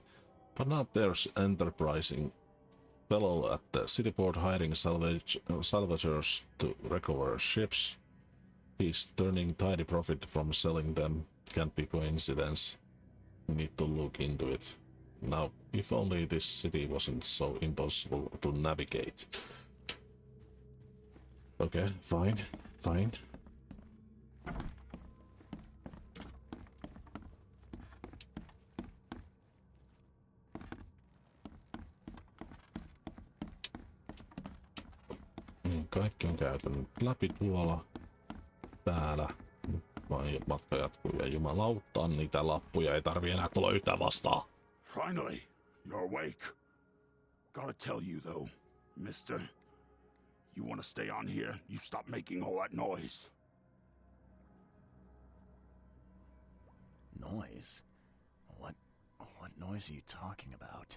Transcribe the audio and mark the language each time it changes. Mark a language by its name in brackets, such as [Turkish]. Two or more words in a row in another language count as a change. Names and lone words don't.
[English] But now there's enterprising fellow at the city port hiring salvagers to recover ships. He's turning tidy profit from selling them. Can't be coincidence. Need to look into it. Now, if only this city wasn't so impossible to navigate. Okay, fine. [Finnish] Niin, kaikki on käytänyt läpi tuolla. Täällä. Matka jatkuu ja jumalauta, niitä lappuja ei tarvi enää tulla yhtään vastaan. [English] Finally, you're awake. Gotta tell you though, mister, you wanna stay on here, you stop making all that noise. Noise? What noise are you talking about?